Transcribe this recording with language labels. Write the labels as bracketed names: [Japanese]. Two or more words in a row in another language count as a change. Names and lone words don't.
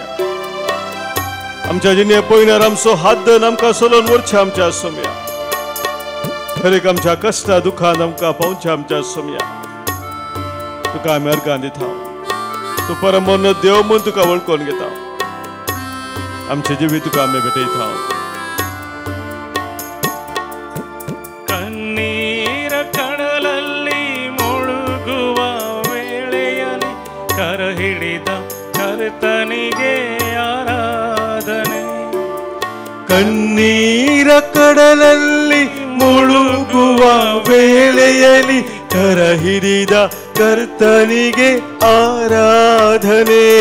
[Konkani] आमच्या जिणे पयल्यार आमचो हात धरून आमकां सोलोवन व्हरच्या आमच्या सोम्या. हर एक आमच्या कश्टा दुखान आमकां पावच्या आमच्या सोम्या. तुका आमी अर्गां दिता. तूं परमोन्न देव म्हूण तुका वळखून घेता. आमचे जिवीत तुका आमी भेटयता. [Kannada] ಕಣ್ಣೀರ ಕಡಲಲ್ಲಿ ಮುಳುಗುವ ವೇಳೆಯಲ್ಲಿ ಕರ ಹಿಡಿದ ಕರ್ತನಿಗೆ ಆರಾಧನೆ. ಕಣ್ಣೀರ ಕಡಲಲ್ಲಿ ಮುಳುಗುವ ವೇಳೆಯಲ್ಲಿ ಕರ ಹಿಡಿದ ಕರ್ತನಿಗೆ ಆರಾಧನೆ.